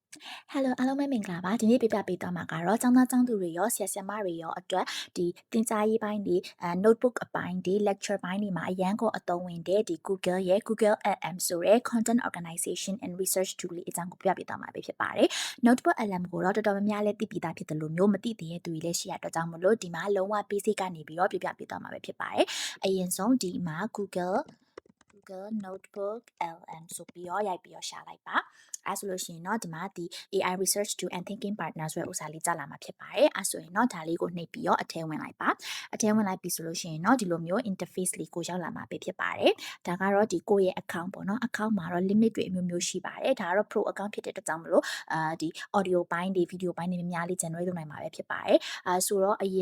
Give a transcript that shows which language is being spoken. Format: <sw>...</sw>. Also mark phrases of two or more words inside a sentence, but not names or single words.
<my>Hello အားလုံးပဲမင်္ဂလာပါဒီနေ့ပြပြပေးသွားမှာကတော့ကျောင်းသားကျောင်းသူတွေရောဆရာဆရာမတွေရောအတွက်ဒီသင်ကြားရေးပိုင်းတွေnotebook အပိုင်းတွေ lecture ပိုင်းတွေမှာအရန်ကိုအသုံးဝင်တဲ့ဒီ Google ရဲ့ Google LM ဆိုတဲ့</my> <en>content organization and research tool</en> <my>လေးအကြောင်းကိုပြပြပေးသွားမှာပဲဖြစ်ပါတယ် notebook LM ကိုတော့တော်တော်များများလည်းသိပြီးသားဖြစ်တယ်လို့မျိုးမသိသေးတဲ့သူတွေလည်းရှိရတဲ့အတွက်ကြောင့်မလို့ဒီမှာလုံးဝ basic ကနေပြီးတော့ပြပြပေးသွားမှာပဲဖြစ်ပါတယ်အရင်ဆုံးဒီမှာ Google notebook LM ဆိုပြီးတော့ရိုက်ပြီးတော့ရှာလိုက်ပါအဲဆိုလို့ရှိရင် တော့ဒီမှာဒီ</my> <en>AI research tool and thinking partner</en> <my>ဆိုတဲ့ဥစ္စာလေးကြာလာမှာဖြစ်ပါတယ်အဲဆိုရင်တော့ဒါလေးကိုနှိပ်ပြီးတော့အထဲဝင်လိုက်ပါအထဲဝင်လိုက်ပြီဆိုလို့ရှိရင်တော့ဒီလိုမျိုး interface လေးကိုရောက်လာမှာပဲဖြစ်ပါတယ်ဒါကတော့ဒီကိုယ့်ရဲ့ account ပေါ့နော် account မှာတော့ limit တွေအမျိုးမျိုးရှိပါတယ်ဒါကတော့</my> <en>pro account</en> <my>ဖြစ်တဲ့အတွက်ကြောင့်မလို့ဒီ audio ပိုင်းတွေ video ပိုင်းတွေများများလေး generate လုပ်နိုင်မှာပဲဖြစ်ပါတယ်ဆိုတော့အ</my>